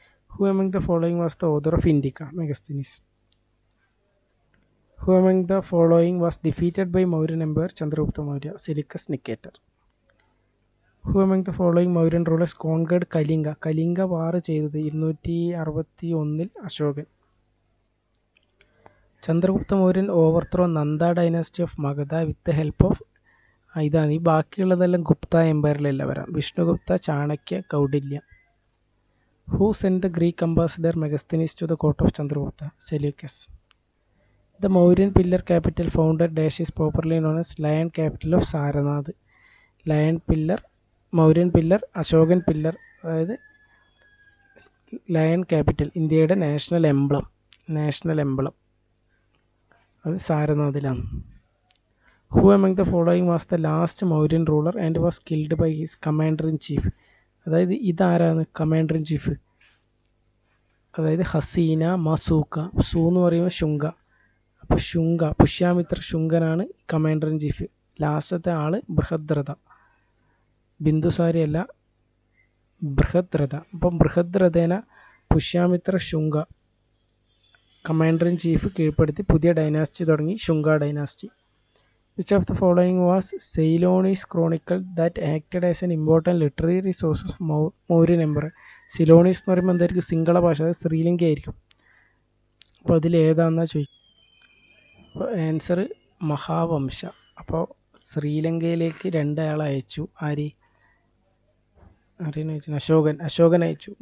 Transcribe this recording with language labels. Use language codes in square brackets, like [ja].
[en] Who among the following was the author of Indica? Megasthenes. Who among the following was defeated by Mauryan Emperor Chandragupta Maurya? Seleucus Nicator. Who among the following Mauryan rulers conquered Kalinga? [ml] Kalinga war ചെയ്തത് 261 Ashokan. [en] Chandragupta Mauryan overthrow Nanda dynasty of Magadha with the help of, [ml] ഇതാണ് ഈ ബാക്കിയുള്ളതെല്ലാം ഗുപ്ത എംപയറിലെല്ലാം വരാം. [en] Vishnugupta, Chanakya, Kautilya. Who sent the Greek ambassador Megasthenes to the court of Chandragupta? Seleucus. The Mauryan pillar capital founded dash is properly known as Lion capital of Saranath. [ml] Lion pillar, Mauryan pillar, Ashokan pillar, അതായത് lion capital, ഇന്ത്യയുടെ national emblem അത് സാരനാഥിലാണ്. [en] Who among the following was the last Mauryan ruler and was killed by his commander in chief? [ml] അതായത് ഇതാരാണ് commander in chief? അതായത് ഹസീന, മസൂക്ക. സൂ എന്ന് പറയുമ്പോൾ ശുംഗ. അപ്പോൾ Shunga, പുഷ്യാമിത്ര ശുംഗനാണ് commander in chief. ലാസ്റ്റത്തെ ആൾ ബൃഹദ്രഥ, ബിന്ദുസാരി അല്ല, ബൃഹദ്രഥ. അപ്പം ബൃഹദ്രഥേന പുഷ്യാമിത്ര ശുംഗ കമാൻഡർ ഇൻ ചീഫ് കീഴ്പ്പെടുത്തി പുതിയ ഡൈനാസ്റ്റി തുടങ്ങി, Shunga dynasty. [en] Which of the following was Ceylonese chronicle that acted as an important literary source of Mauryan Emperor? [ml] സിലോണീസ് എന്ന് പറയുമ്പോൾ എന്തായിരിക്കും? സിംഗള ഭാഷ, അത് ശ്രീലങ്ക ആയിരിക്കും. അപ്പോൾ അതിൽ ഏതാണെന്നാ ചോദിക്കും. അപ്പോൾ ആൻസർ മഹാവംശ. അപ്പോൾ ശ്രീലങ്കയിലേക്ക് 2 ആളെ അയച്ചു. ആരെയാണ് അയച്ചു? അശോകൻ അയച്ചു.